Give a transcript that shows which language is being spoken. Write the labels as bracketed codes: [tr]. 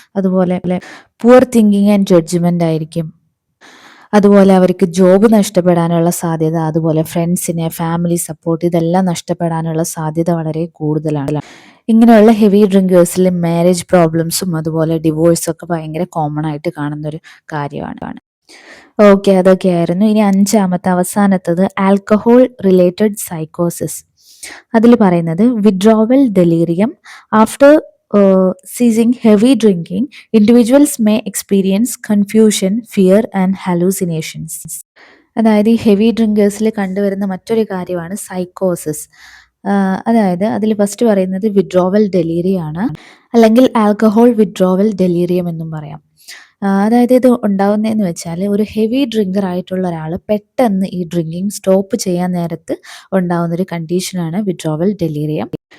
[ml] അതുപോലെ [en] poor thinking and judgement [ml] ആയിരിക്കും. അതുപോലെ അവർക്ക് ജോബ് നഷ്ടപ്പെടാനുള്ള സാധ്യത, അതുപോലെ ഫ്രണ്ട്സിനെ, ഫാമിലി സപ്പോർട്ട് ഇതെല്ലാം നഷ്ടപ്പെടാനുള്ള സാധ്യത വളരെ കൂടുതലാണ്. ഇങ്ങനെയുള്ള ഹെവി ഡ്രിങ്കേഴ്സിൽ മാരേജ് പ്രോബ്ലംസും അതുപോലെ ഡിവോഴ്സും ഒക്കെ ഭയങ്കര കോമൺ ആയിട്ട് കാണുന്നൊരു കാര്യമാണ്. ഓക്കെ, അതൊക്കെയായിരുന്നു. ഇനി അഞ്ചാമത്തെ അവസാനത്തത് ആൽക്കഹോൾ റിലേറ്റഡ് സൈക്കോസിസ്. അതിൽ പറയുന്നത് [en] Withdrawal delirium after ceasing heavy drinking, individuals may experience confusion, fear and hallucinations. [ml] അതായത് ഈ ഹെവി ഡ്രിങ്കേഴ്സിൽ കണ്ടുവരുന്ന മറ്റൊരു കാര്യമാണ് സൈക്കോസിസ്. അതായത് അതിൽ ഫസ്റ്റ് പറയുന്നത് വിഡ്രോവൽ ഡെലീറിയം ആണ്, അല്ലെങ്കിൽ ആൽക്കഹോൾ വിഡ്രോവൽ ഡെലീറിയം എന്നും പറയാം. അതായത് ഇത് ഉണ്ടാവുന്നതെന്ന് വെച്ചാൽ ഒരു ഹെവി ഡ്രിങ്കർ ആയിട്ടുള്ള ഒരാൾ പെട്ടെന്ന് ഈ ഡ്രിങ്കിങ് സ്റ്റോപ്പ് ചെയ്യാൻ നേരത്ത് ഉണ്ടാവുന്നൊരു കണ്ടീഷനാണ് വിഡ്രോവൽ ഡെലീറിയം.